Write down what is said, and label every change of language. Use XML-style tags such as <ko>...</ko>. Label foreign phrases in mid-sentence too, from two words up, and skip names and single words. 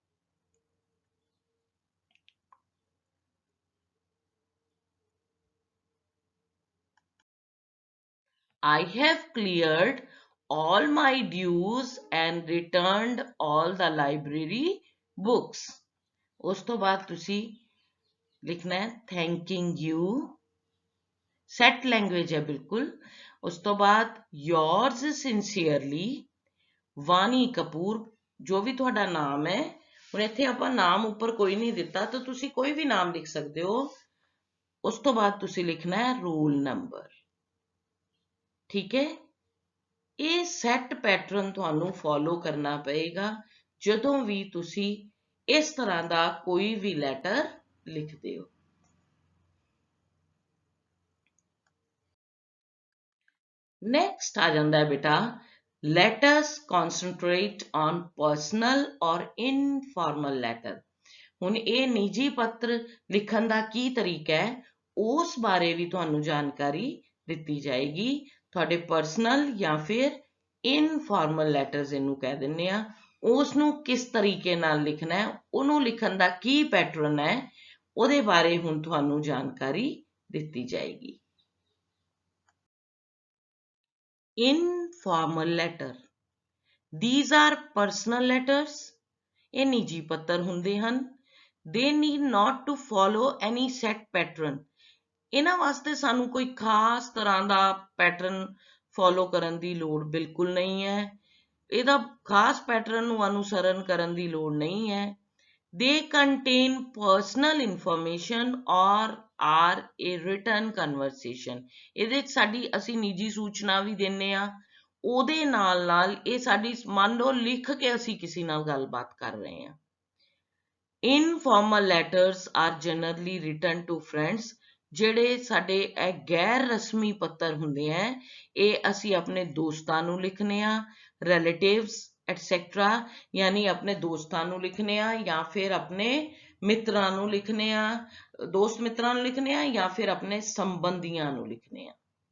<en>I have cleared all my dues and returned all the library books.</en> <pa>ਉਸ ਤੋਂ ਬਾਅਦ ਤੁਸੀਂ ਲਿਖਣਾ ਹੈ</pa> <en>thanking you, set language</en> <pa>ਹੈ ਬਿਲਕੁਲ। ਉਸ ਤੋਂ ਬਾਅਦ</pa> <en>yours sincerely,</en> <pa>ਵਾਨੀ ਕਪੂਰ, ਜੋ ਵੀ ਤੁਹਾਡਾ ਨਾਮ ਹੈ। ਹੁਣ ਇੱਥੇ ਆਪਾਂ ਨਾਮ ਉੱਪਰ ਕੋਈ ਨਹੀਂ ਦਿੱਤਾ ਤਾਂ ਤੁਸੀਂ ਕੋਈ ਵੀ ਨਾਮ ਲਿਖ ਸਕਦੇ ਹੋ। ਉਸ ਤੋਂ ਬਾਅਦ ਤੁਸੀਂ ਲਿਖਣਾ ਹੈ</pa> <en>roll number,</en> <pa>ਠੀਕ ਹੈ। ਇਹ</pa> <en>set pattern</en> <pa>ਤੁਹਾਨੂੰ ਫੋਲੋ ਕਰਨਾ ਪਏਗਾ ਜਦੋਂ ਵੀ ਤੁਸੀਂ ਇਸ ਤਰ੍ਹਾਂ ਦਾ ਕੋਈ ਵੀ ਲੈਟਰ ਲਿਖਦੇ ਹੋ। ਨੈਕਸਟ ਆ ਜਾਂਦਾ ਹੈ ਬੇਟਾ,</pa> <en>let us concentrate on personal or informal letter.</en> <pa>ਹੁਣ ਇਹ ਨਿੱਜੀ ਪੱਤਰ ਲਿਖਣ ਦਾ ਕੀ ਤਰੀਕਾ ਹੈ ਉਸ ਬਾਰੇ ਵੀ ਤੁਹਾਨੂੰ ਜਾਣਕਾਰੀ ਦਿੱਤੀ ਜਾਏਗੀ। ਤੁਹਾਡੇ ਪਰਸਨਲ ਜਾਂ ਫਿਰ</pa> <en>informal letters</en> <pa>ਇਹਨੂੰ ਕਹਿ ਦਿੰਦੇ ਆ, ਉਸ ਨੂੰ ਕਿਸ ਤਰੀਕੇ ਨਾਲ ਲਿਖਣਾ ਹੈ, ਉਹਨੂੰ ਲਿਖਣ ਦਾ ਕੀ ਪੈਟਰਨ ਹੈ, ਉਹਦੇ ਬਾਰੇ ਹੁਣ ਤੁਹਾਨੂੰ ਜਾਣਕਾਰੀ ਦਿੱਤੀ ਜਾਏਗੀ।</pa> <en>Informal letter, these are personal letters.</en> <pa>ਇਹ ਨਿੱਜੀ ਪੱਤਰ ਹੁੰਦੇ ਹਨ</pa> <en>they need not to follow any set pattern।</en> <pa>ਇਹਨਾਂ ਵਾਸਤੇ ਸਾਨੂੰ ਕੋਈ ਖਾਸ ਤਰ੍ਹਾਂ ਦਾ</pa> <en>pattern follow</en> <pa>ਕਰਨ ਦੀ ਲੋੜ ਬਿਲਕੁਲ ਨਹੀਂ ਹੈ। ਇਹਦਾ ਖਾਸ ਪੈਟਰਨ ਨੂੰ ਅਨੁਸਰਨ ਕਰਨ ਦੀ ਲੋੜ ਨਹੀਂ ਹੈ।</pa> <en>they contain personal information or are a written conversation।</en> <pa>ਇਹਦੇ ਵਿੱਚ ਸਾਡੀ ਅਸੀਂ ਨਿੱਜੀ ਸੂਚਨਾ ਵੀ ਦਿੰਨੇ ਆ, ਉਹਦੇ ਨਾਲ ਨਾਲ ਇਹ ਸਾਡੀ ਮੰਨ ਲਓ ਲਿਖ ਕੇ ਅਸੀਂ ਕਿਸੇ ਨਾਲ ਗੱਲਬਾਤ ਕਰ ਰਹੇ ਹਾਂ।</pa> <en>informal letters are generally written to friends.</en> <pa>ਜਿਹੜੇ ਸਾਡੇ ਇਹ ਗੈਰ ਰਸਮੀ ਪੱਤਰ ਹੁੰਦੇ ਆ, ਇਹ ਅਸੀਂ ਆਪਣੇ ਦੋਸਤਾਂ ਨੂੰ ਲਿਖਨੇ ਆ,</pa> <en>relatives et cetera,</en> <pa>ਯਾਨੀ ਆਪਣੇ ਦੋਸਤਾਂ ਨੂੰ ਲਿਖਨੇ ਆ ਜਾਂ ਫਿਰ ਆਪਣੇ ਮਿੱਤਰਾਂ ਨੂੰ ਲਿਖਨੇ ਆ, ਦੋਸਤ ਮਿੱਤਰਾਂ ਨੂੰ ਲਿਖਨੇ ਆ ਜਾਂ ਫਿਰ ਆਪਣੇ ਸੰਬੰਧੀਆਂ ਨੂੰ ਲਿਖਨੇ ਆ।</pa>